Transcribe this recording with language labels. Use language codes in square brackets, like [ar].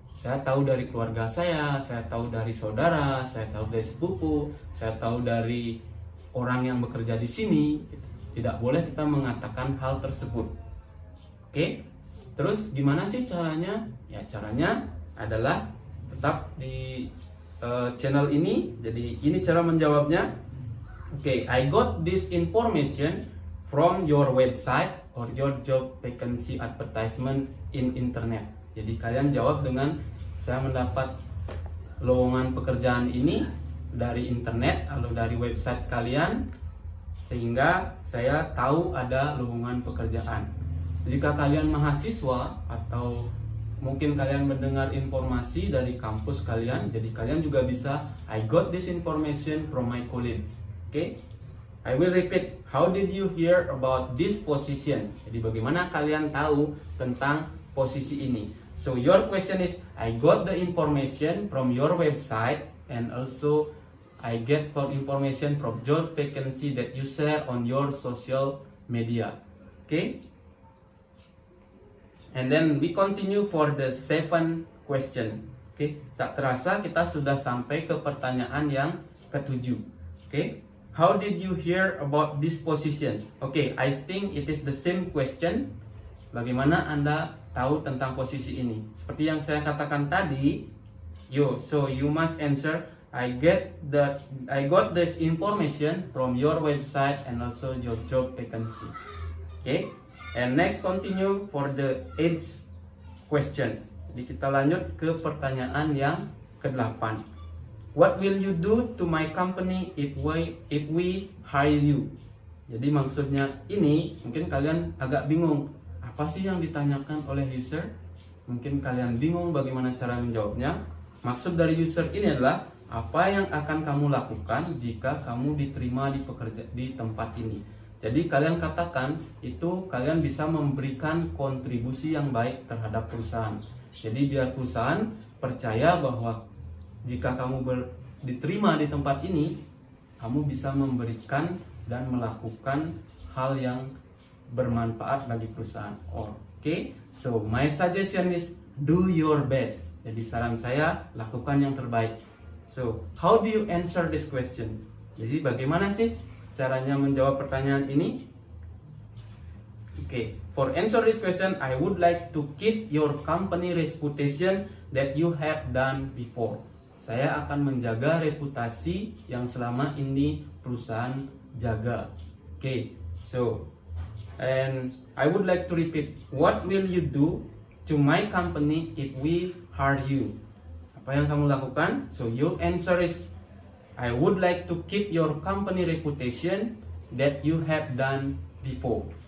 [id] Saya tahu dari keluarga saya tahu dari saudara, saya tahu dari sepupu, saya tahu dari orang yang bekerja di sini. Tidak boleh kita mengatakan hal tersebut. Oke, terus gimana sih caranya? Ya, caranya adalah tetap di channel ini. Jadi ini cara menjawabnya. [en] Oke, I got this information from your website or your job vacancy advertisement in internet. [id] Jadi kalian jawab dengan, saya mendapat lowongan pekerjaan ini dari internet atau dari website kalian, sehingga saya tahu ada lowongan pekerjaan. Jika kalian mahasiswa atau mungkin kalian mendengar informasi dari kampus kalian, jadi kalian juga bisa, [en] I got this information from my colleagues. Okay? I will repeat, how did you hear about this position? [id] Jadi bagaimana kalian tahu tentang posisi ini? [en] So your question is, I got the information from your website and also I get for information from job vacancy that you share on your social media. Okay? And then we continue for the 7th question. Okay? [id] Tak terasa kita sudah sampai ke pertanyaan yang ke-7. [en] Okay? How did you hear about this position? Okay, I think it is the same question. [id] Bagaimana Anda tahu tentang posisi ini? Seperti yang saya katakan tadi, [en] so you must answer, I got this information from your website and also your job vacancy. Okay, and next continue for the 8th question. [id] Jadi kita lanjut ke pertanyaan yang ke-8. [en] What will you do to my company if we hire you? [id] Jadi maksudnya ini mungkin kalian agak bingung, apa sih yang ditanyakan oleh user? Mungkin kalian bingung bagaimana cara menjawabnya. Maksud dari user ini adalah, apa yang akan kamu lakukan jika kamu diterima di tempat ini? Jadi kalian katakan itu kalian bisa memberikan kontribusi yang baik terhadap perusahaan. Jadi biar perusahaan percaya bahwa jika kamu diterima di tempat ini, kamu bisa memberikan dan melakukan hal yang bermanfaat bagi perusahaan. [en] Okay, so my suggestion is do your best. [id] Jadi saran saya, lakukan yang terbaik. [en] So, how do you answer this question? [id] Jadi bagaimana sih caranya menjawab pertanyaan ini? [en] Okay, for answer this question, I would like to keep your company reputation that you have done before. [id] Saya akan menjaga reputasi yang selama ini perusahaan jaga. [en] Okay, so and I would like to repeat, what will you do to my company if we hire you? [id] Apa yang kamu lakukan? [en] So your answer is, I would like to keep your company reputation that you have done before.